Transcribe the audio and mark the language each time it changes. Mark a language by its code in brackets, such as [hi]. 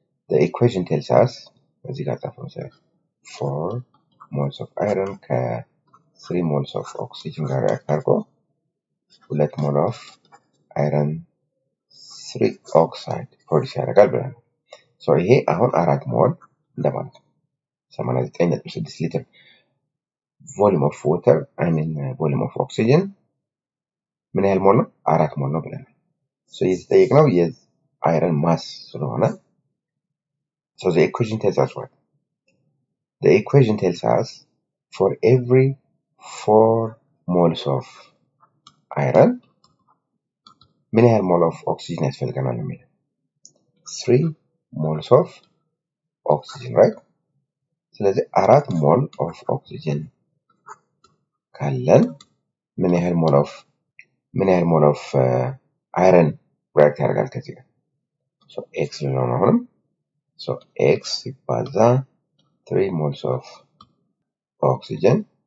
[en] the equation tells us [am] እዚህ ጋር ጻፈው [en] 4 moles of iron [am] ከ3 moles of oxygen ጋር ሪአክት አድርጎ 2 ሞል ኦፍ iron 3 oxide ፕሮዲዩስ ያደርጋል ብለን so ይሄ አሁን 4 ሞል እንደማለት ነው 89.6 ሊትር [en] volume of water I mean volume of oxygen [am] ምን ያህል ሞል ነው? 4 ሞል ነው ብለናል። so የተጠየቅነው የአይረን ማስ ስለሆነ so the equation tells us what? [en] The equation tells us for every 4 moles of iron [am] ምን ያህል ሞል [en] of oxygen [am] ያስፈልገናል የሚል [en] 3 moles of oxygen right? [am] ስለዚህ 4 ሞል of oxygen ካለን ምን ያህል ሞል ኦፍ አይረን ሪአክት ያደርጋል ከዚህ ጋር so x ነው አሁንም so x ሲባዛ [en] 3 moles of oxygen